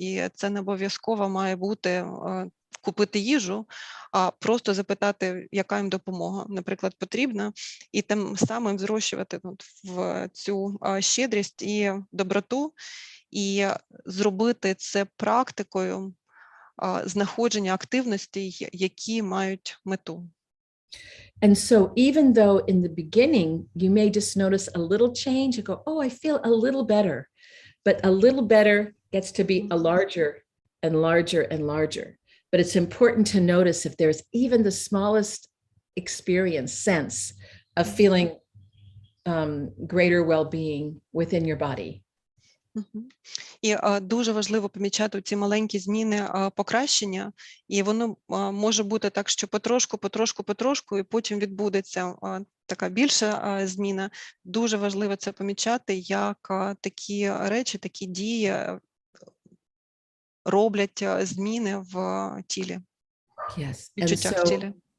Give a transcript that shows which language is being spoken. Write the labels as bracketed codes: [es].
[uk] І це не обов'язково має бути купити їжу, а просто запитати, яка їм допомога, наприклад, потрібна, і тим самим зрощувати в цю щедрість і доброту, і зробити це практикою знаходження активностей, які мають мету. [en] And so even though in the beginning, you may just notice a little change and go, oh, I feel a little better, but a little better gets to be a larger and larger and larger. But it's important to notice if there's even the smallest experience, sense of feeling greater well-being within your body. [uk] І дуже важливо помічати ці маленькі зміни покращення, і воно може бути так, що потрошку, і потім відбудеться така більша зміна. Дуже важливо це помічати, як такі речі, такі дії роблять зміни в тілі, відчуттях в тілі.